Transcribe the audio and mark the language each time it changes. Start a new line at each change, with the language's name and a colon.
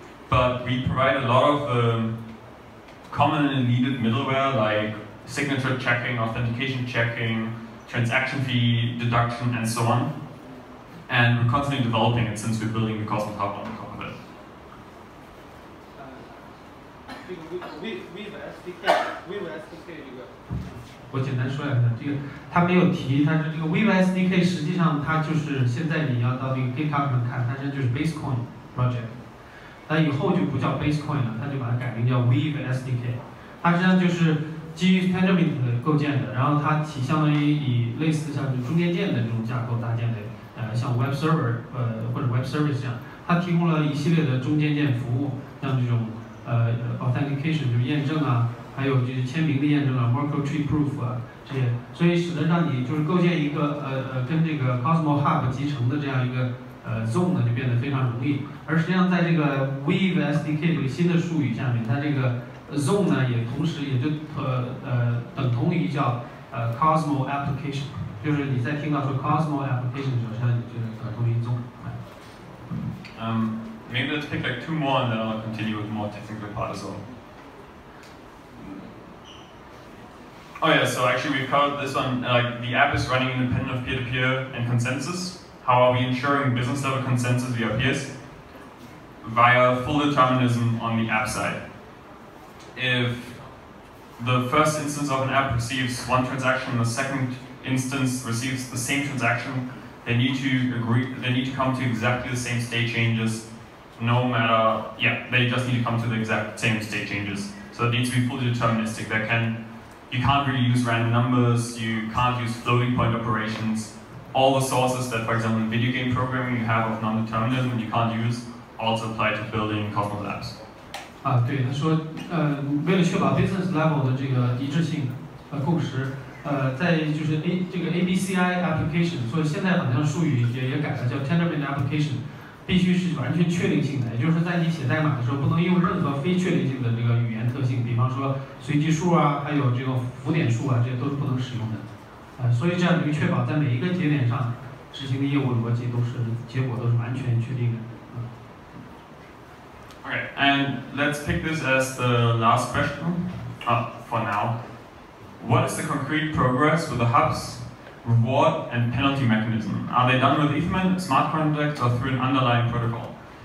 English: But we provide a lot of commonly needed middleware like signature checking, authentication checking, transaction fee deduction, and so on. And we're constantly developing it since we're building the Cosmos Hub on top of it.
Chinese: Weave SDK 这个，我简单说一下，这个他没有提，但是这个 Weave SDK 实际上它就是现在你要到这个 GitHub 上看，它就是 Basecoin project，它以后就不叫 Basecoin 了，它就把它改名叫 Weave SDK， 它实际上就是基于 Tendermint 构建的，然后它相当于以类似像中间件的这种架构搭建的，像 Web Server 或者 Web Service 这样，它提供了一系列的中间件服务，像这种authentication 就是验证啊。还有就是签名的验证啊 ，Merkle Tree Proof 啊这些，所以使得让你就是构建一个跟这个 Cosmos Hub 集成的这样一个zone 呢就变得非常容易。而实际上在这个 Weave SDK 这个新的术语下面，它这个 zone 呢也同时也就等同于叫Cosmos Application， 就是你在听到说 Cosmos Application 的时候，它就是等同于 zone。
English: Maybe let's pick like 2 more and then I'll continue with more technical part as well. Oh yeah, so actually we've covered this one, like the app is running independent of peer-to-peer and consensus. How are we ensuring business level consensus via peers? Via full determinism on the app side. If the first instance of an app receives one transaction and the second instance receives the same transaction, they need to come to exactly the same state changes, no matter, they just need to come to the exact same state changes. So it needs to be fully deterministic. You can't really use random numbers, you can't use floating point operations. All the sources that, for example, in video game programming you have of non-determinism you can't use also apply to building Cosmos apps.
Chinese: 对，他说，为了确保 business level 的这个一致性共识，在就是这个 ABCI application， 所以现在好像术语也改了，叫 Tendermint application。必须是完全确定性的，也就是在你写代码的时候，不能用任何非确定性的这个语言特性，比方说随机数啊，还有这个浮点数啊，这些都是不能使用的。所以这样就确保在每一个节点上执行的业务逻辑结果都是完全确定的。
English: Okay, and let's pick this as the last question for now. What is the concrete progress with the hubs? Reward and penalty mechanism. Are they done with Ethermint, smart contracts, or through an underlying protocol?